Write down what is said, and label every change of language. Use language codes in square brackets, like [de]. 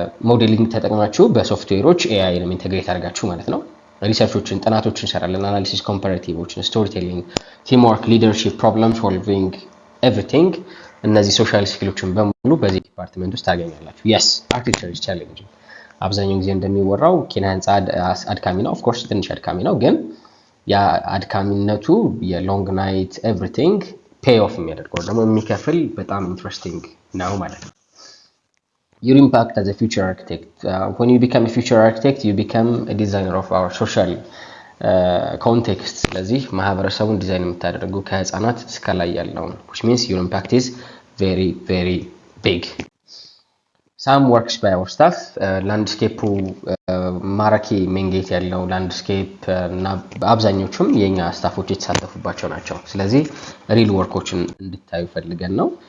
[am] ሞዴሊንግ ተጠቅማችሁ በሶፍትዌሮች AI ነው ኢንተግሬት አድርጋችሁ ማለት ነው። ሪሰርቾችን ጥናቶችን እንሰራለን፣ አናሊሲስ፣ ኮምፓራቲቮችን፣ ስቶሪ ቴሊንግ፣ ቲም ወርክ፣ ሊደርሺፕ፣ ፕሮብለም ሶልቪንግ ኤቭሪቲንግ። እነዚህ ሶሻል ስኪሎችን በሙሉ በዚህ ዲፓርትመንት ውስጥ ታገኛላችሁ። [en] yes architecture is challenging። [am] አብዛኛው ጊዜ እንደሚወራው ኪነ ህንፃ አድካሚ ነው። ኦፍ ኮርስ ትንሽ አድካሚ ነው፣ ግን ያ አድካሚነቱ የሎንግ ናይት ኤቭሪቲንግ ፔይ ኦፍ የሚያደርገው ደግሞ የሚከፍል በጣም ኢንትረስቲንግ ነው ማለት ነው። [en] Your impact as a future architect. When you become a future architect, you become a designer of our social context. [am] ስለዚህ ማህበረሰቡን ዲዛይን የምታደርጉ ከህፃናት እስከ ላይ ያለውን [en] which means your impact is very very big. Some works by our staff. [am] ላንድስኬፑ ማራኪ ሜንጌት ያለው ላንድስኬፕ እና አብዛኞቹም የኛ ስታፎች የተሳተፉባቸው ናቸው። ስለዚህ ሪል ወርኮችን እንድታዩ ፈልገን ነው።